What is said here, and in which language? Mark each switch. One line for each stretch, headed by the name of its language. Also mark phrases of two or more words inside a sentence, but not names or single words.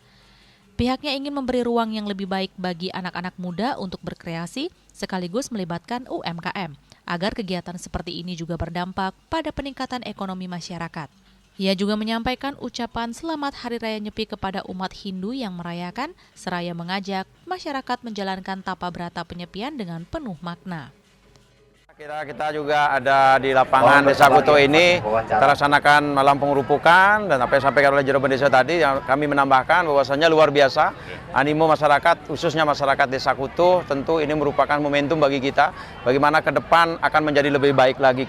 Indonesian: Pihaknya ingin memberi ruang yang lebih baik bagi anak-anak muda untuk berkreasi sekaligus melibatkan UMKM agar kegiatan seperti ini juga berdampak pada peningkatan ekonomi masyarakat. Ia juga menyampaikan ucapan selamat Hari Raya Nyepi kepada umat Hindu yang merayakan, seraya mengajak masyarakat menjalankan tapa brata penyepian dengan penuh makna. Kita juga ada di lapangan Desa Kutuh ini, kita laksanakan malam pengerupukan dan apa yang disampaikan oleh Jero Bendesa tadi, kami menambahkan bahwasannya luar biasa animo masyarakat, khususnya masyarakat Desa Kutuh, tentu ini merupakan momentum bagi kita, bagaimana ke depan akan menjadi lebih baik lagi.